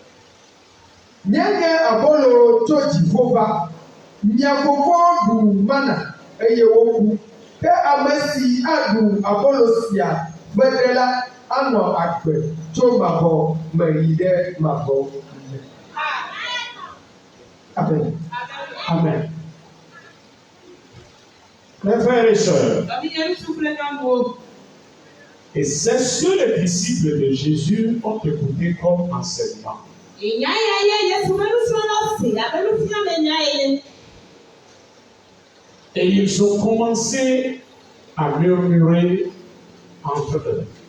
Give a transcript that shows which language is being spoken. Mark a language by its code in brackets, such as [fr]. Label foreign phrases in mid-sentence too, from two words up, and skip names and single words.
[ee] Nye abolo tso dziƒo va, mia gbogbo ɖu mana eye woku, ke ame si aɖu abolo sia gbede la anɔ agbe tso mavɔ me yi ɖe mavɔ me. Amen. Amen. [fr] Mes frères et sœurs, et c'est ce que les disciples de Jésus ont écouté comme enseignement. Et ils ont commencé à murmurer entre eux.